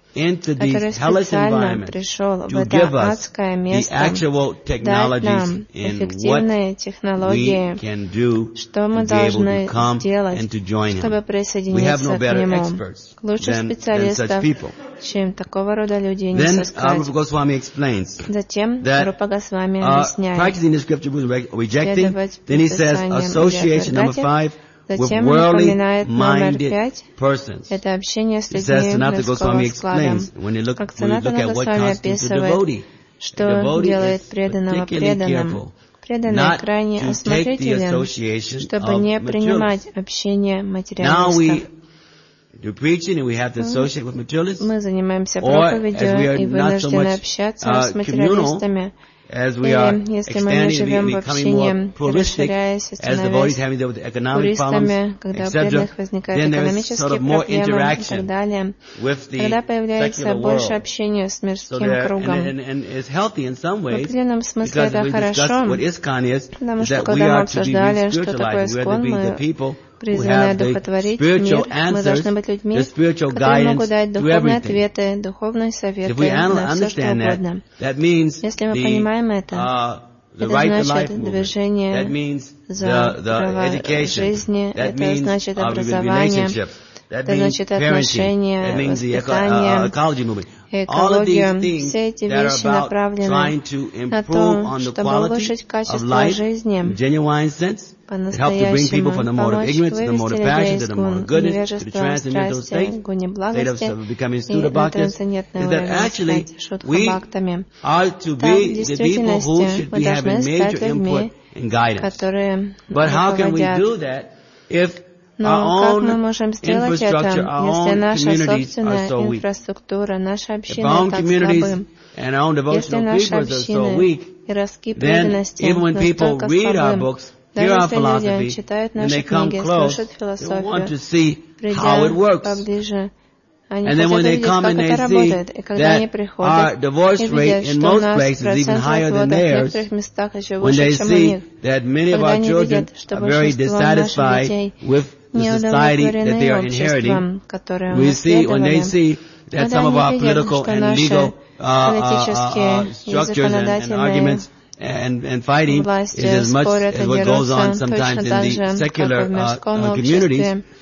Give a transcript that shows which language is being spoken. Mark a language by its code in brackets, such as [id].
[en] into this hellish environment to give us the actual technologies in what we can do to be able to come and to join him. We have no better experts than such people. [ru] Чем такого рода людей не сыскать. Затем Рупа Госвами объясняет, следовать предписаниям Затем он упоминает номер пять. Это общение с людьми мирского склада. Как Санатана Госвами описывает, что делает преданного преданным. Преданный крайне осмотрителен, чтобы не принимать общение материалистов. [en] Do preaching and we have to associate with materialists. [ru] Мы занимаемся проповедью и вынуждены общаться с материалистами. [en] As we are expanding, becoming more pluralistic, as the devotees having to deal with the economic problems, etc., then there is sort of more interaction with the secular world. So that, and it's healthy in some ways, because we discussed what ISKCON is, that we are to be spiritualized, we are to be the people [ru] призваны одухотворить мир. Мы должны быть людьми, которые могут дать духовные ответы, духовные советы на все, что угодно. Если мы понимаем это значит движение за право жизни, это значит образование, это значит отношения, воспитание, экология. Все эти вещи направлены на то, чтобы улучшить качество жизни. [en] It helps to bring people from the mode of ignorance to the mode of passion to the mode of goodness to the transcendental state of becoming studabhaktas, is that actually we are to be the people who should be having major input and guidance. But how can we do that if our own infrastructure, our own communities are so weak? If our own communities and our own devotional people are so weak, then even when people read our books, [ru] Даже если люди читают наши книги, слушают философию, придя поближе, они хотят увидеть, как это работает. И когда они приходят и видят, что у нас процент разводов в некоторых местах еще выше, чем у них, когда они видят, что большинство наших детей не удовлетворены обществом, которое мы наследовали, когда они видят, что наши политические и законодательные [en] And fighting is as much as what goes on sometimes in the secular communities.